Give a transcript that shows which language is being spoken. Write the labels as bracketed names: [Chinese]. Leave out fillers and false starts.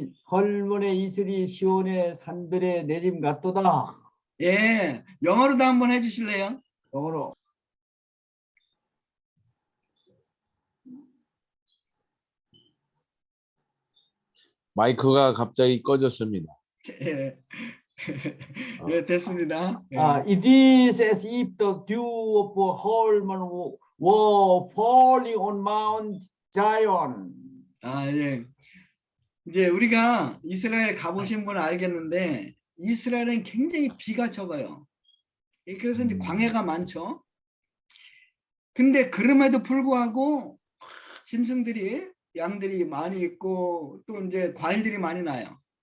[Korean] 헐몬의 이슬이 시온의 산들의 내림 같도다. 예, 영어로도 한번 해주실래요? 영어로. 마이크가 갑자기 꺼졌습니다. 예, 예 됐습니다. 예. [English] It is as if the dew of Hermon were falling on Mount Zion. [Korean] 예. 이제 우리가 이스라엘 가보신 분은 알겠는데 이스라엘은 굉장히 비가 적어요. 그래서 이제 광해가 많죠. 근데 그럼에도 불구하고 짐승들이 양들이 많이 있고 또 이제 과일들이 많이 나요.